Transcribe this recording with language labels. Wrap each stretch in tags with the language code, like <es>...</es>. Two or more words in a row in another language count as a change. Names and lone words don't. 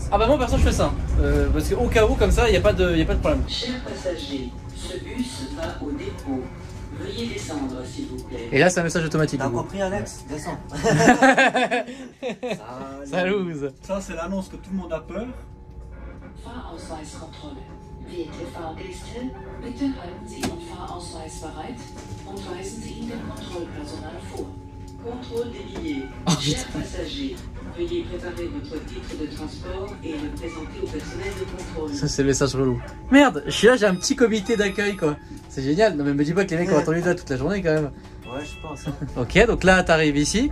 <fr>Ah bah moi perso je fais ça, parce qu'au cas où comme ça, il n'y a pas de problème. Chers passagers, ce bus va au dépôt. Veuillez descendre s'il vous plaît. Et là c'est un message automatique. T'as compris Alex? Descends. Salut. Ça c'est l'annonce que tout le monde a peur.</fr> <de>Fahrausweiskontrolle. Werte Fahrgäste, bitte halten Sie Ihren Fahrausweis bereit und weisen Sie ihn dem Kontrollpersonal vor.</de> <fr>Contrôle des billets. Chers passagers, veuillez préparer votre titre de transport et le présenter au personnel de contrôle. Ça c'est le message relou. Merde, je suis là, j'ai un petit comité d'accueil quoi. C'est génial. Non mais me dis pas que les mecs ont attendu là toute la journée quand même. Ouais, je pense. Hein. Ok, donc là t'arrives ici.</fr>